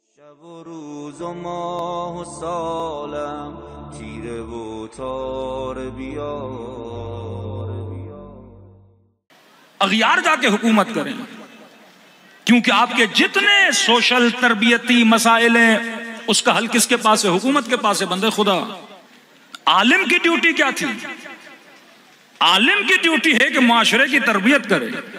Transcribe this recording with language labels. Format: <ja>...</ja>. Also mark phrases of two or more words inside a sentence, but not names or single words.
<fa>و روز و ماه و سالم تیره و تار بیار</fa> <ur>اغیار جاکے حکومت کریں، کیونکہ آپ کے جتنے سوشل تربیتی مسائل ہیں اس کا حل کس کے پاس ہے? حکومت کے پاس ہے. بندے خدا، عالم کی ڈیوٹی کیا تھی؟ عالم کی ڈیوٹی ہے کہ معاشرے کی تربیت کرے.</ur>